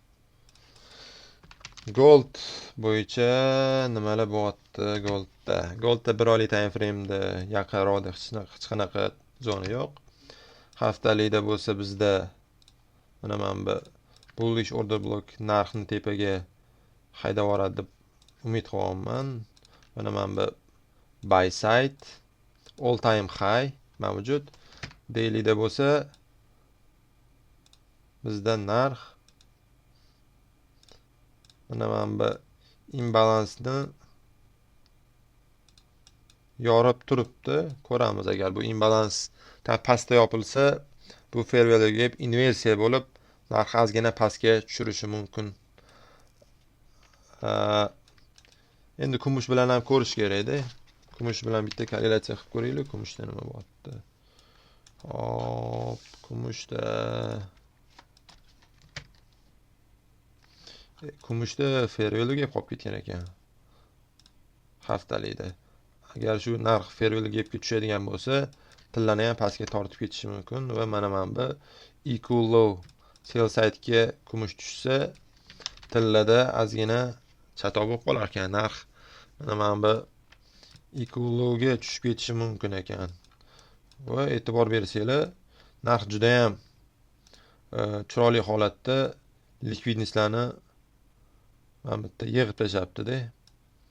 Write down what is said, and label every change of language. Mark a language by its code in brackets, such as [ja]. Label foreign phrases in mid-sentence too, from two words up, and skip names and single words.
[uz] Gold bo'yicha nimalar bo'lyapti goldda? Goldda bir oylik [en] time frame'da [uz] yaqinroqda hech qanaqa zona yo'q. Haftalikda bo'lsa bizda mana bu [en] bullish order block [uz] narxni tepaga haydab yuboradi deb umid qilyapman. Mana bu [en] buy side all time high [uz] mavjud. Dailyda bo'lsa bizda narx mana bu imbalansni yorib turibdi. Ko'ramiz, agar bu imbalans pastda yopilsa, bu [en] fair value gap [uz] inversiya bo'lib, narx ozgina pastga tushirishi mumkin. Endi kumush bilan ham ko'rish kerak-da. Kumush bilan bitta korrelyatsiya qilib ko'raylik. Kumushda nima bo'lyapti? Hop, kumushda [en] fair value gap [uz] qolib ketgan ekan. Haftalikda. Agar shu narx [en] fair value gapga [uz] tushadigan bo'lsa, tillani ham pastga tortib ketishi mumkin va mana bu [en] equal low sell side'ga [uz] kumush tushsa, tillada ozgina chatoq bo'lib qolar ekan narx. Mana bu [en] equal low'ga [uz] tushib ketishi mumkin ekan. Va e'tibor bersanglar, narx juda ham chiroyli holatda likvidnesslarni mana bu yerda yig'ib tashlabdi-da.